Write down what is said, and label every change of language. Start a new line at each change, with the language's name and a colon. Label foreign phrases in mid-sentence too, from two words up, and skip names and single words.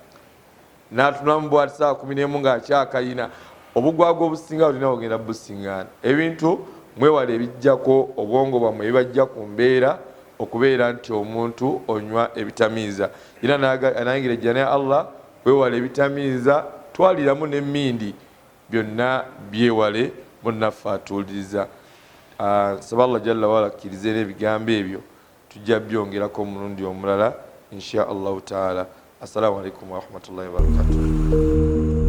Ganda: n'atunamu bwati saawa 11 ng'akyakayina obugwagwa obusinga bulina bugenda busiŋŋaana ebintu mwewala ebijjako obwongo bwammwe ebibajja ku mbeera okubeera nti omuntu onywa ebitamiiza era anayingira ejjana ya Allah wewala ebitamiiza twaliramu n'emmindi byonna byewale munnaffe atuuliriza nsaba Allah
Arabic: جل وعلا
Ganda: akkirize n'ebigambo ebyo tujja byongerako omulundi omulala
Arabic: إن شاء الله تعالى. السلام عليكم ورحمة الله وبركاته.